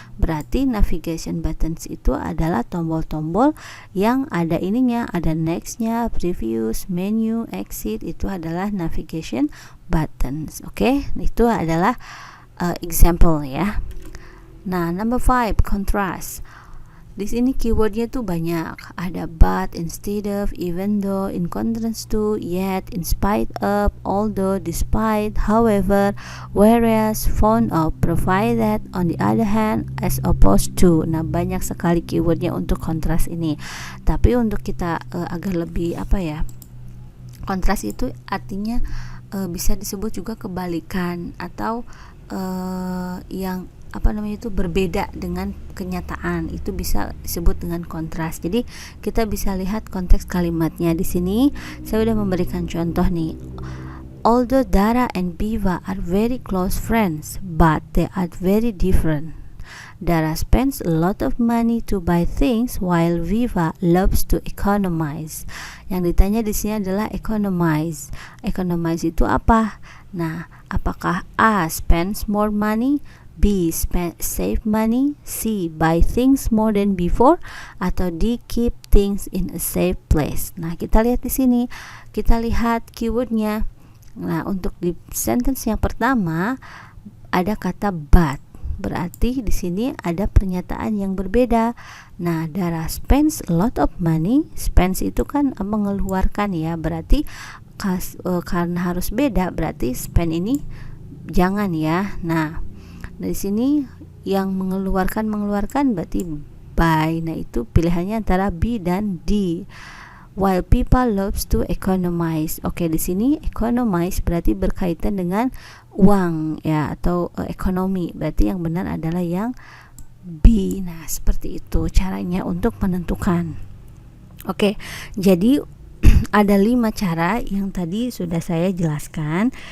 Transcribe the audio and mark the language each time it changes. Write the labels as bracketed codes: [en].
[id] Berarti navigation buttons itu adalah tombol-tombol yang ada ininya, ada next-nya, previous, menu, exit, itu adalah navigation buttons. Oke, itu adalah example ya. Nah, number 5, contrast. Di sini keywordnya tuh banyak. Ada [en] but, instead of, even though, in contrast to, yet, in spite of, although, despite, however, whereas, found of, provided, on the other hand, as opposed to. [id] Nah, banyak sekali keywordnya untuk kontras ini. Tapi untuk kita agar lebih kontras itu artinya bisa disebut juga kebalikan atau yang berbeda dengan kenyataan, itu bisa disebut dengan kontras. Jadi kita bisa lihat konteks kalimatnya. Di sini saya sudah memberikan contoh nih. [en] Although Dara and Viva are very close friends, but they are very different. Dara spends a lot of money to buy things while Viva loves to economize. [id] Yang ditanya di sini adalah economize. Economize itu apa? Nah, apakah [en] A, spends more money, B, save money, C, buy things more than before, [id] atau [en] D, keep things in a safe place. [id] Nah, kita lihat di sini, kita lihat keywordnya. Nah, untuk di sentence yang pertama ada kata but. Berarti di sini ada pernyataan yang berbeda. [en] Nah, Dara spends a lot of money. [id] Spends itu kan mengeluarkan ya. Berarti karena harus beda, berarti spend ini jangan ya. Nah, dari sini yang mengeluarkan berarti buy. Nah, itu pilihannya antara B dan D. [en] While people loves to economize. [id] Oke, di sini economize berarti berkaitan dengan uang ya, atau ekonomi. Berarti yang benar adalah yang B. Nah, seperti itu caranya untuk menentukan. Oke, jadi ada 5 cara yang tadi sudah saya jelaskan.